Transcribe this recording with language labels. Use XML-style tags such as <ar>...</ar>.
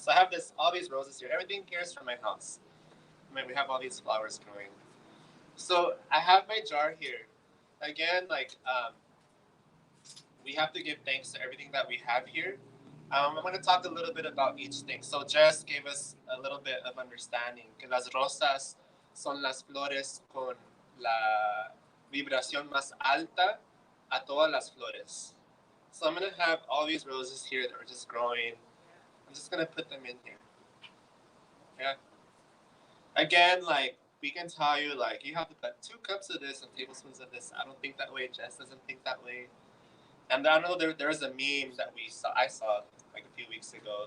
<en>So I have all these roses here. Everything here is from my house. We have all these flowers growing. So I have my jar here. Again, we have to give thanks to everything that we have here. I'm going to talk a little bit about each thing. So Jess gave us a little bit of understanding</en> <es>que las rosas son las flores con la vibración más alta a todas las flores.</es> <en>So I'm going to have all these roses here that are just growing. I'm just going to put them in here. Yeah. Again, we can tell you, you have to put 2 cups of this and tablespoons of this. I don't think that way. Jess doesn't think that way. And I know there's a meme that I saw a few weeks ago.</en>